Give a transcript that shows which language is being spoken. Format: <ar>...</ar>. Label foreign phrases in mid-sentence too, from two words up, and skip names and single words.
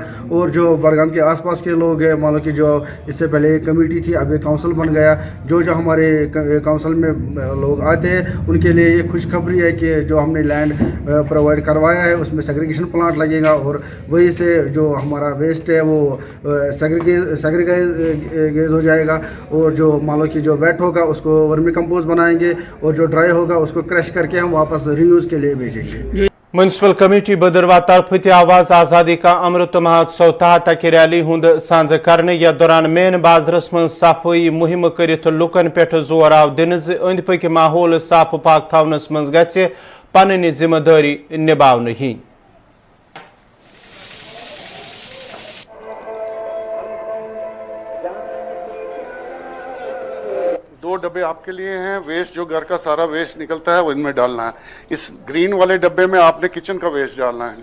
<hi>और जो बडगाम के आसपास के लोग हैं, मान लो कि जो इससे पहले एक कमेटी थी, अब एक काउंसिल बन गया, जो हमारे काउंसिल में लोग आते हैं उनके लिए ये खुशखबरी है कि जो हमने लैंड प्रोवाइड करवाया है उसमें</hi> <en>segregation plant</en> <hi>लगेगा और वहीं से जो हमारा वेस्ट है वो सेग्रीगेट हो जाएगा। और जो मान लो कि जो वेट होगा उसको</hi> <en>vermi compost</en> <hi>बनाएंगे और जो ड्राई होगा उसको क्रश करके हम वापस रीयूज़ के लिए भेजेंगे।</hi> <ks>म्यूनसिपल कमेटी बदरवा तरफ आवाज आज़ादी का अमृत महोत्सव तहत अक रैली हुंद सांझ करने या दौरान मेन बाजारस मं सफाई मुहिम करित लुकन पे जोर आव दिन अंद पक माहौल साफ पाक थवनस मं गछि पन्नि जिम्मेदारी निभावने ही।</ks> <hi>2 डब्बे आपके लिए हैं। वेस्ट जो घर का सारा वेस्ट निकलता है वो इनमें डालना है। इस ग्रीन वाले डब्बे में आपने किचन का वेस्ट डालना है।</hi>